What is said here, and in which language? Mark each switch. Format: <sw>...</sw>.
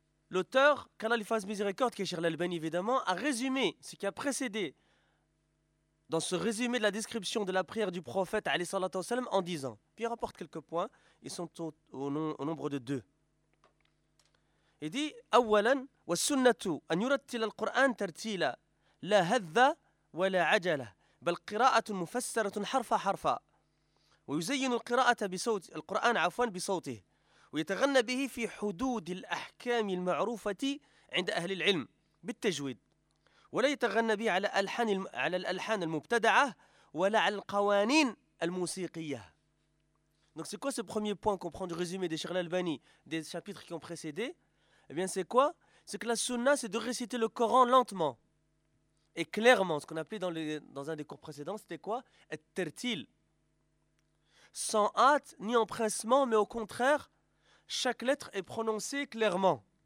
<fr>L'auteur, qu'Allah lui fasse miséricorde, qui est Cheikh l'Albani évidemment, a résumé ce qui a précédé dans ce résumé de la description de la prière du prophète</fr> <ar>عليه الصلاة والسلام</ar> <fr>en disant. Puis il rapporte quelques points, ils sont au nombre de deux. Il dit:</fr> <ar>أولا والسنة أن يرتل القرآن ترتيلا لا هذا ولا عجلة بل قراءة مفسرة حرف حرف ويزين القراءة بصوت القرآن عفوا بصوته ويتغنى به في حدود الأحكام المعروفة عند أهل العلم بالتجويد ولا يتغنى به على ألحان على الألحان المبتدعة ولا على القوانين الموسيقية.</ar> <fr>Donc c'est quoi ce premier point qu'on prend du résumé de Cheikh l'Albani des chapitres qui ont précédé? Eh bien c'est quoi? C'est que la sunna, c'est de réciter le Coran lentement et clairement. Ce qu'on appelait dans un des cours précédents, c'était quoi? At-tartil. Sans hâte ni empressement, mais au contraire, chaque lettre est prononcée clairement.</fr>